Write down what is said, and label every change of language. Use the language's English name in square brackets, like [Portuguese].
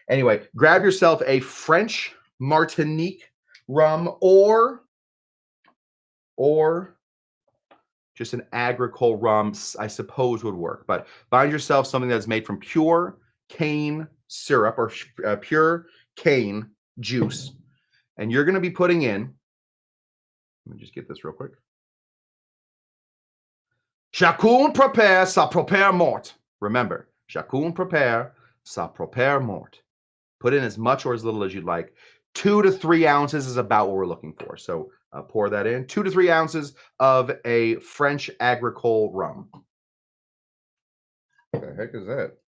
[English] Anyway, grab yourself a French Martinique rum or just an agricole rum, I suppose would work. But find yourself something that's made from pure cane syrup or pure cane juice. And you're going to be putting in, let me just get this real quick. [French] Chacun prépare sa propre mort. Remember, chacun prépare sa propre mort. [English] Put in as much or as little as you'd like. 2 to 3 ounces is about what we're looking for. So pour that in. 2 to 3 ounces of a French agricole rum. What the heck is that?